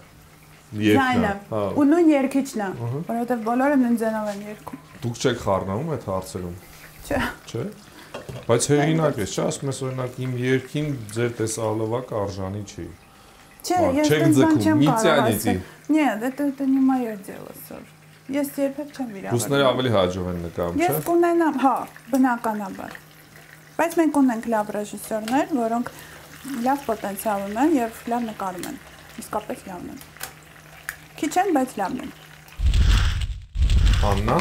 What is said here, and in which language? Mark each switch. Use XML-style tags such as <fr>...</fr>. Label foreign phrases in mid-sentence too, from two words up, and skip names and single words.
<hy>Ձայնը, ու նույն երգիչն է, որովհետև բոլորը նույն ձայնով են երգում։ Դուք չեք խառնվում այդ հարցերում։ Չէ։ Չէ։ Բայց հեղինակ ես, չէ, ասում ես օրինակ իմ երգին ձեր տեսահոլովակը արժանի չի։ Չէ, ես դեռ չեմ կարող։</hy> <ru>Нет, это не моё дело, сор։</ru> <hy>Ես երբեք չեմ վիրավորվում։ Ռուսները ավելի հաջող են նկարում, չէ՞։ Ես կունենամ, հա, բնականաբար։ Բայց մենք ունենք լավ ռեժիսորներ, որոնք լավ պոտենցիալ ունեն եւ լավ նկարում են։ Իսկապես լավն են։ Քիչ են, բայց լավն են։ Աննա։</hy>